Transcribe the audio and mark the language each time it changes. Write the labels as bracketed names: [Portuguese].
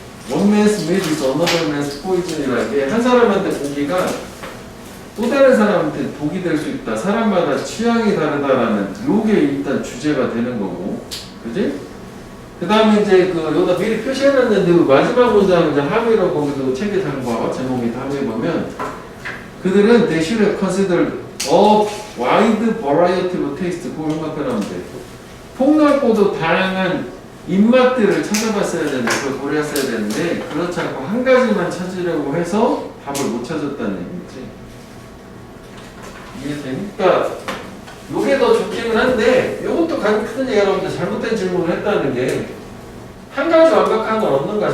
[English] One man's meat is another man's poison [Korean] 이라는 게 한 사람한테 고기가 또 다른 사람한테 독이 될 수 있다. 사람마다 취향이 다르다라는 요게 일단 주제가 되는 거고, 그지? 그 다음에 이제 그 여기다 미리 표시해놨는데 마지막 문장 이제 함의로 거기도 책에 다 봐봐. 제목이 함의 보면 그들은 [English] they should have considered a wide variety of taste. [Korean] 그걸 생각해놓으면 돼. 폭넓고도 다양한 입맛들을 찾아봤어야 되는데 그걸 고려했어야 되는데 그렇지 않고 한 가지만 찾으려고 해서 답을 못 찾았다는 얘기지. 이해되니? 그러니까 요게 더 좋기는 한데 요것도 가장 큰 얘기가 나오는데 잘못된 질문을 했다는 게 한 가지 완벽한 건 없는 거야.